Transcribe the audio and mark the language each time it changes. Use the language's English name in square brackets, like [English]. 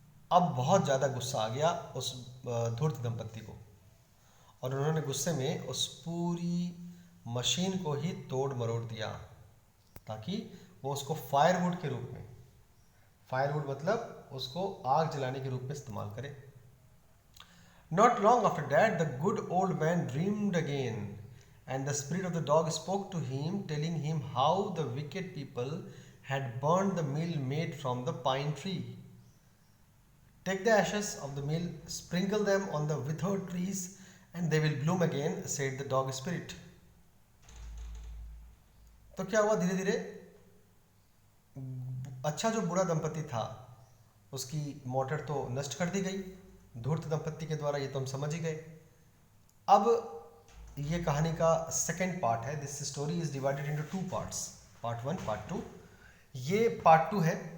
[Hindi] अब बहुत ज़्यादा गुस्सा आ गया उस धूर्त दंपत्ति को और उन्होंने गुस्से में उस पूरी मशीन को ही तोड़ मरोड़ दिया ताकि वो उसको फायरवुड के रूप में, फायरवुड मतलब उसको आग जलाने के रूप में इस्तेमाल करें। [English] Not long after that, the good old man dreamed again, and the spirit of the dog spoke to him, telling him how the wicked people had burned the meal made from the pine tree. Take the ashes of the meal, sprinkle them on the withered trees, and they will bloom again, said the dog spirit. [Hindi] तो क्या हुआ, धीरे धीरे अच्छा जो बूढ़ा दंपति था उसकी मोटर तो नष्ट कर दी गई धूर्त दंपत्ति के द्वारा, ये तो हम समझ ही गए। अब ये कहानी का सेकेंड पार्ट है। [English] This story is divided into two parts, part 1 part 2। [Hindi] ये पार्ट 2 है।